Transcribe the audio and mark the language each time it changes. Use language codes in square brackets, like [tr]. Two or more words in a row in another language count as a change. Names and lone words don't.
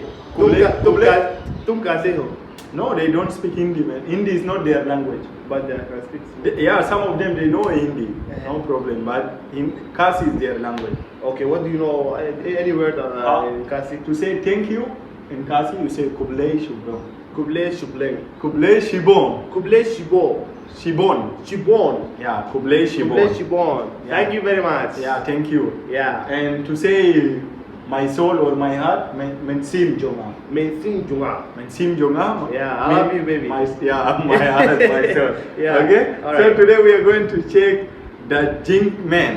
[hi] तुम कैसे हो? [en] No, they don't speak Hindi, man. Hindi is not their language. But they can speak. Yeah, some of them, they know Hindi, no problem. But Khasi is their language. Okay, what do you know? Any word in Khasi? To say thank you, in Khasi, you say [kha] Kublai Shubon. Kublai Shubleng. Kublai Shibon. Kublai Shibo. Shibon. Shibon. Yeah, Kublai Shibon. Kublai Shibon. [en] Yeah. Thank you very much. Yeah, thank you. Yeah. And to say my soul or my heart, [kha] Mensim Jonga. Mensin Junga. Mensim Jonga. [en] Yeah, I love you, baby. My heart, my soul. Yeah. Okay? All So right. today we are going to check the Jingkmen